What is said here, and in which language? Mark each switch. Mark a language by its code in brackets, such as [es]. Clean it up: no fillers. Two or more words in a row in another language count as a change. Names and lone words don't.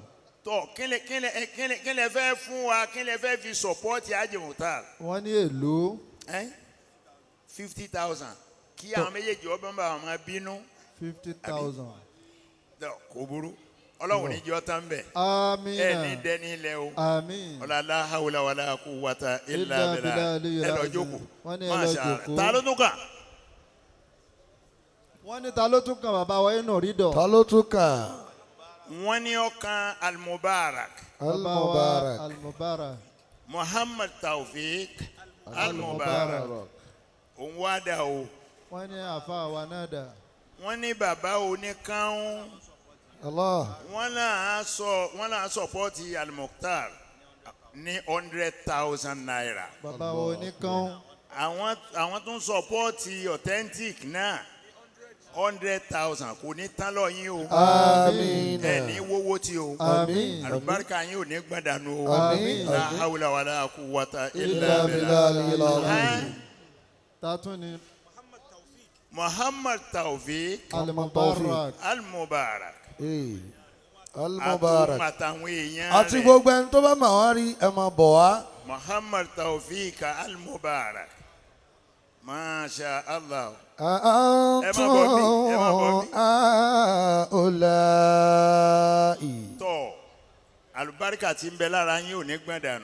[yo] Tọ́ kí lẹ fẹ́ fún wa kí lẹ fẹ́ fi sọ̀pọ́ọ̀tì Haji Mukhtar. Wọ́n ní èlò 50,000 kí àwọn méjèèjì ọba bá wọn máa bínú. 50,000. Kò burú Ọlọ́run ní jọ́ tán bẹ̀. Amina. Ẹ ní dẹ́ni ilẹ̀ o. Àmín. [ar] ولا حول ولا قوة إلا Illa billah. billahi [yo] Ẹ lọ [ar] al-azim. [yo] jókòó. Wọ́n ní ẹ lọ [ar] ما شاء الله. [yo] jókòó. Ta ló tún kàn? Wọ́n ní ta ló tún kan bàbá wa inú rídọ̀. Ta ló tún kàn? Wọ́n ní ọkàn Al-Mubarak. Bàbá wa Al-Mubarak. Al-Mubarak. Muhammad Taofik Al-Mubarak. Òun wá dà o. Wọ́n ní àfa wa náà dà. Wọ́n ní bàbá oníkàún. Allah. Wọ́n náà sọ̀pọ́ọ̀tì Al-Mukhtar ní 100,000 naira. Bàbá wa oníkan. Àwọn tó ń sọ̀pọ́ọ̀tì authentic náà 100,000 kò ní tán lọ yín o. Àmín. Ẹ ní wọ́wọ́ tí o. Àmín. Àlùbáríkà yín ò ní gbàdánù o. Àmín. [ar] لا حول ولا قوة إلا Illa billah. بالله العظيم. [yo] Tàtún ni Muhammad Taofik Al-Mubarak. Al-Mubarak. Al-Mubarak. Àtàwọn èèyàn Àti rẹ̀. gbogbo ẹni tó bá mà wá rí ẹ máa bọ̀ wá. Muhammad Taofik Al-Mubarak. [ar] ما شاء الله. أنتم هؤلاء. [yo] Tọ́ àlùbáríkà tí ń bẹ lára yín ò ní gbọ̀n dànù.